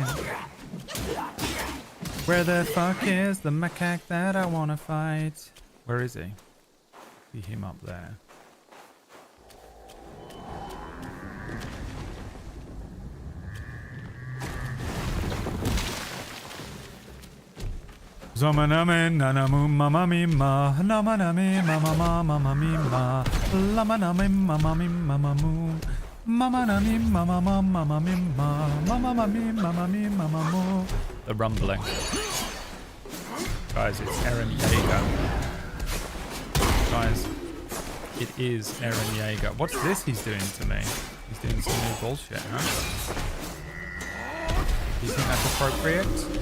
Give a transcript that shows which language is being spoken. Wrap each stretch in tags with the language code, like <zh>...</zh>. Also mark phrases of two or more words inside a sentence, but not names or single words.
<en>Where the fuck is the macaque that I wanna fight? Where is he? See him up there. Zamaname nanamu mama mima namaname mama mama mima lamaname mama mama mu mama nami mama mama mima mama mama mama mu. The rumbling. Guys, it's Eren Yeager. Guys, it is Eren Yeager. What's this he's doing to me? He's doing some new bullshit, huh? Do you think that's appropriate?</en>